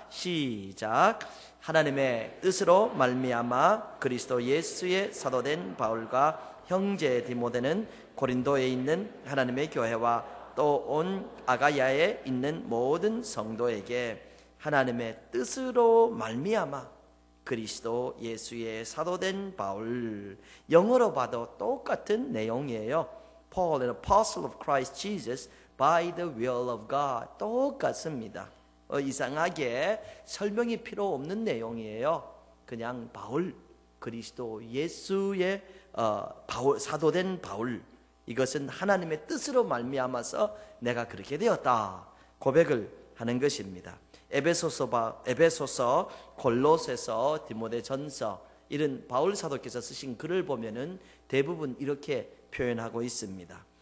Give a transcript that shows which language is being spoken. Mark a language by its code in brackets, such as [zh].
[ko] 시작. 하나님의 뜻으로 말미암아 그리스도 예수의 사도된 바울과 형제 디모데는 고린도에 있는 하나님의 교회와 또 온 아가야에 있는 모든 성도에게 하나님의 뜻으로 말미암아 그리스도 예수의 사도된 바울. 영어로 봐도 똑같은 내용이에요. [en] Paul, an apostle of Christ Jesus by the will of God. [ko] 똑같습니다. 이상하게 설명이 필요 없는 내용이에요. 그냥 바울, 그리스도 예수의 바울, 사도된 바울. 이것은 하나님의 뜻으로 말미암아서 내가 그렇게 되었다. 고백을 하는 것입니다. 에베소서, 골로새서, 디모데전서, 이런 바울 사도께서 쓰신 글을 보면은 대부분 이렇게 표현하고 있습니다.